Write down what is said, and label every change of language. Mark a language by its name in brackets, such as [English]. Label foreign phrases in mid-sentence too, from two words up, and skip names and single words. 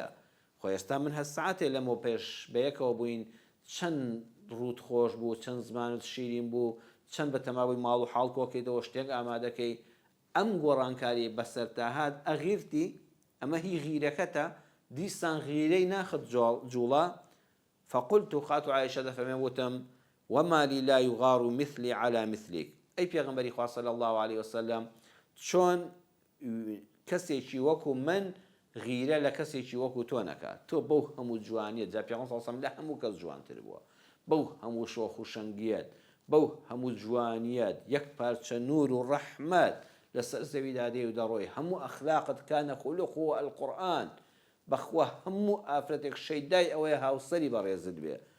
[Central Kurdish] خۆ ئێستا من هەست سەعاتێ لەمە پێش بەیەکەوە بووین، چەند ڕوود خۆش بوو، چەند زمانت شیرین بوو، چەند بە تەماوی ماڵ و حاڵ کۆکەیتەوە شتێک ئامادەکەی، ئەم گۆڕانکاری بەسەرتاهات ئەغیرتی، ئەمە هی غیرەکەتە، دیسان غیرەی ناخت جوڵا. [Arabic] فقلت خاتو عائشە [Central Kurdish] دەفەرمێ وتم [Arabic] وما لي لا يغار مثلي على مثلك، [Central Kurdish] ئەی پێغەمبەری خوا [Arabic] صلی الله عليه وسلم، [Central Kurdish] چۆن کەسێکی وەکو من غیرە لە کەسێکی وەکو تۆ نەکات، تۆ بەو هەموو جوانیت، جا پێغەمبەر [Arabic] صلی الله عليه وسلم [Central Kurdish] لە هەموو کەس جوانتر بووە، بەو هەموو شۆخ و شەنگیەت، بەو هەموو جوانیەت، یەک پارچە نور و ڕەحمەت لەسەر زەویدا دێ و دەڕۆی، هەموو ئەخلاقت [Arabic] کانە خولوقه القورئان، [Central Kurdish] بەخوا هەموو ئافرەتێک شەیدای ئەوەیە هاوسەری بەڕێزت بێ،